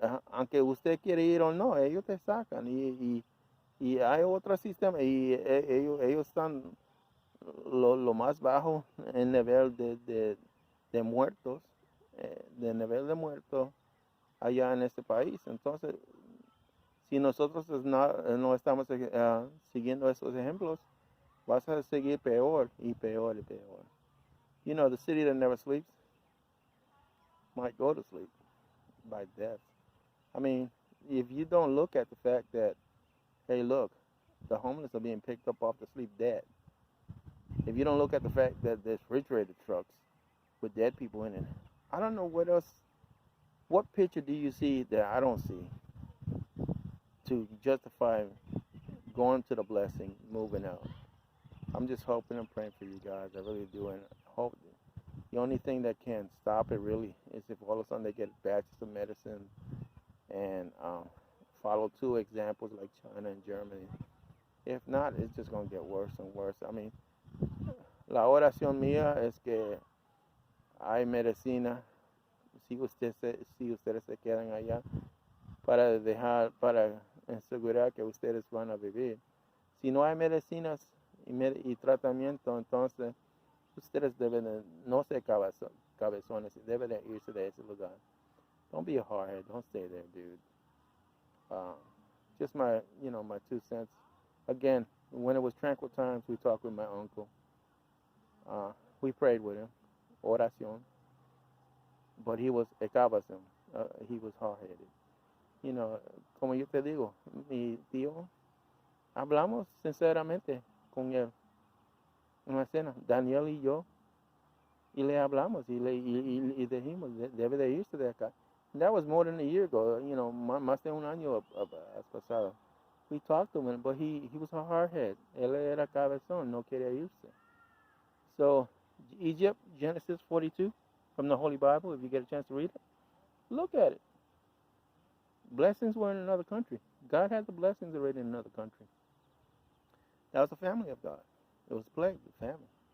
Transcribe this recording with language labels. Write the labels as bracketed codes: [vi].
[es] Aunque usted quiere ir o no, ellos te sacan. Y hay otro sistema, y ellos están lo más bajo en nivel de muertos, de nivel de muertos allá en este país. Entonces, si nosotros no estamos siguiendo esos ejemplos, vas a seguir peor y peor y peor. [en] You know, the city that never sleeps might go to sleep by death. I mean, if you don't look at the fact that, hey, look, the homeless are being picked up off the street dead. If you don't look at the fact that there's refrigerated trucks with dead people in it, I don't know what else. What picture do you see that I don't see to justify going to the blessing, moving out? I'm just hoping and praying for you guys. I really do, and I hope the only thing that can stop it really is if all of a sudden they get batches of medicine and follow two examples like China and Germany. If not, it's just going to get worse and worse. I mean, [es] la oración mía es que hay medicina. Si ustedes se quedan allá, para asegurar que ustedes van a vivir. Si no hay medicinas y tratamiento, entonces ustedes deben de no ser cabezones, deben de irse de ese lugar. [en] Don't be a hardhead. Don't stay there, dude. Uh, just my 2 cents. Again, when it was tranquil times, we talked with my uncle. We prayed with him, Oracion, but he was a cabezon. He was hard-headed. [es] Como yo te digo, mi tío, hablamos sinceramente con él en la cena, Daniel y yo, y le hablamos y dijimos, debe de irse de acá. [en] And that was more than a year ago, [es] más de un año pasado. [en] We talked to him, but he was a hardhead. [es] Él era cabezón, no quería irse. [en] So, Egypt, Genesis 42, from the Holy Bible, if you get a chance to read it, look at it. Blessings were in another country. God had the blessings already in another country. That was the family of God. It was plagued, the family.